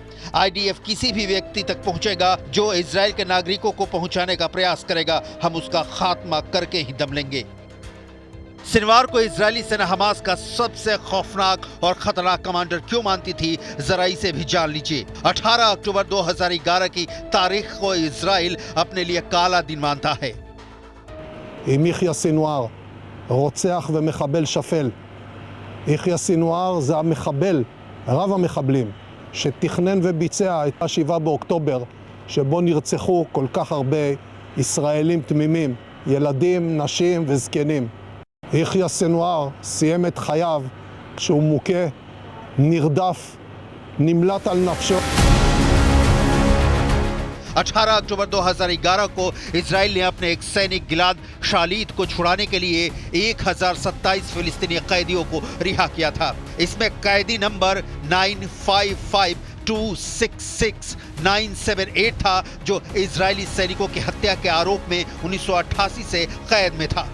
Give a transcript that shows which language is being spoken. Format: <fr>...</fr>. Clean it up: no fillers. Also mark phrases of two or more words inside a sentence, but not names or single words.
<hi>आईडीएफ किसी भी व्यक्ति तक पहुंचेगा जो इजराइल के नागरिकों को पहुंचाने का प्रयास करेगा, हम उसका खात्मा करके ही दम लेंगे। सिनवार को इजरायली सेना हमास का सबसे खौफनाक और खतरनाक कमांडर क्यों मानती थी, जरा इसे भी जान लीजिए। 18 अक्टूबर 2011 की तारीख को इजराइल अपने लिए काला दिन मानता है।</hi> <he>יחיא סינואר, רוצח ומחבל שפל. יחיא סינואר זה המחבל, רב המחבלים, שתכנן וביצע את 7 באוקטובר, שבו נרצחו כל כך הרבה ישראלים תמימים, ילדים, נשים וזקנים. יחיא סינואר סיים את חייו כשהוא מוכה, נרדף, נמלט על נפשו.</he> <hi>18 अक्टूबर 2011 को इजराइल ने अपने एक सैनिक गिलाद शालीद को छुड़ाने के लिए 1027 फिलिस्तीनी कैदियों को रिहा किया था। इसमें कैदी नंबर 955266978 था, जो इजरायली सैनिकों की हत्या के आरोप में 1988 से कैद में था।</hi>